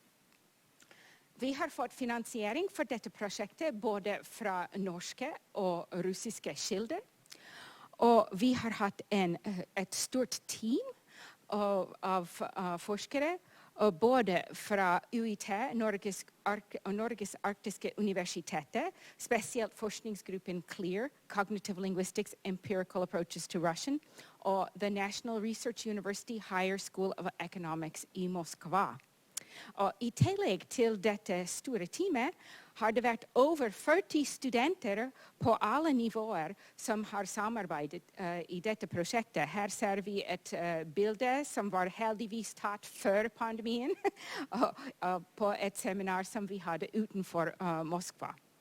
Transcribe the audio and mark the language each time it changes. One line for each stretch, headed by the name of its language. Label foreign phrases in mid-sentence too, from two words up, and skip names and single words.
Norwegian: Vi har fått finansiering for dette prosjektet både fra norske og russiske kilder. Og vi har hatt et stort team av forskere, både fra UiT, Norges arktiske universitetet, spesielt forskningsgruppen CLEAR, Cognitive Linguistics, Empirical Approaches to Russian, og The National Research University Higher School of Economics i Moskva. Og i tillegg til dette store teamet har det vært over 40 studenter på alle nivåer som har samarbeidet i dette prosjektet. Her ser vi et bilde som var heldigvis tatt før pandemien på et seminar som vi hadde utenfor Moskva.